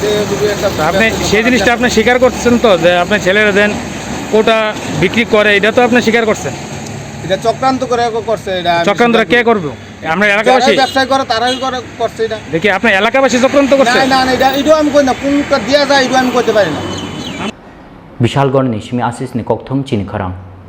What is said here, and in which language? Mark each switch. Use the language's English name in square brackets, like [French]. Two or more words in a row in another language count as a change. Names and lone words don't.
[Bangla] আপনি সেই জিনিসটা আপনি স্বীকার করছেন তো যে আপনার ছেলেরা দেন কোটা বিক্রি করে এটা তো আপনি স্বীকার করছেন এটা চক্রান্ত করে করছে এটা চক্রান্তটা কে করবে আমরা এলাকাবাসী ব্যবসা করে তারাই করে করছে এটা দেখি আপনার এলাকাবাসী চক্রান্ত করছে না না এটা আমি কই না কোনটা দেয়া যায় এটা আমি করতে পারি না [Kok Borok] Bishalgor ni shimi asis ni kokthom chini kharang